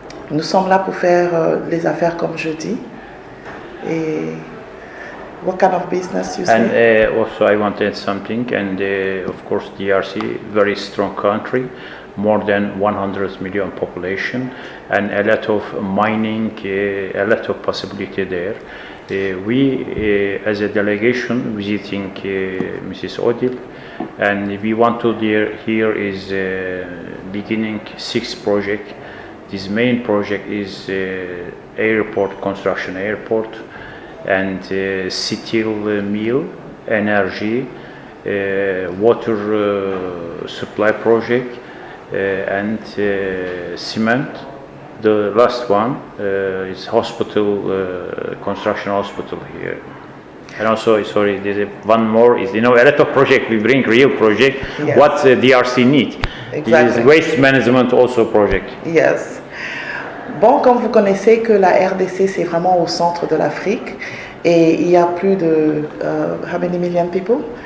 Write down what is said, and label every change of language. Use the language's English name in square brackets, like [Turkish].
[French] Nous sommes là pour faire les affaires comme je dis. [English] Et what kind of business you say? And also I want to add something, and of course DRC, very strong country, more than 100 million population, and a lot of mining, a lot of possibility there. We as a delegation visiting Mrs. Odile, and we want to here is beginning 6 project. This main project is airport construction, and steel mill, energy, water supply project, and cement. The last one is hospital, construction hospital here. And also, sorry, there's one more. Is a lot of project we bring real project. Yes. What DRC need. Exactly. This is waste management also project. Yes. [French] Bon, comme vous connaissez que la RDC, c'est vraiment au centre de l'Afrique et il y a plus de, [English] how many million people?